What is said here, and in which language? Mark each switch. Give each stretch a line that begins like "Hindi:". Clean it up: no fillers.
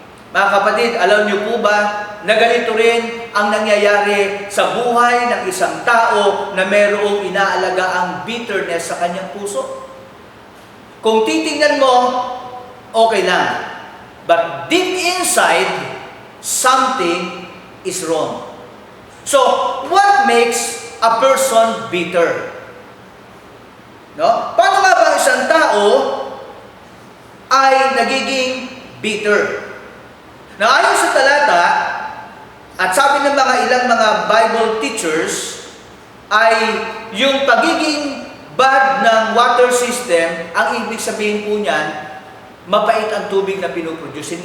Filipino: Mga kapatid, alam niyo po ba na ganito rin ang nangyayari sa buhay ng isang tao na mayroong inaalaga ang bitterness sa kanyang puso? Kung titingnan mo, okay lang.
English: But deep inside, something is wrong. So, what makes a person bitter? No?
Filipino: Paano nga ba isang tao ay nagiging bitter? Na ayon sa talata, at sabi ng ilang mga Bible teachers, ay yung pagiging bad ng water system, ang ibig sabihin po niyan, mapait ang tubig na pinuproduce.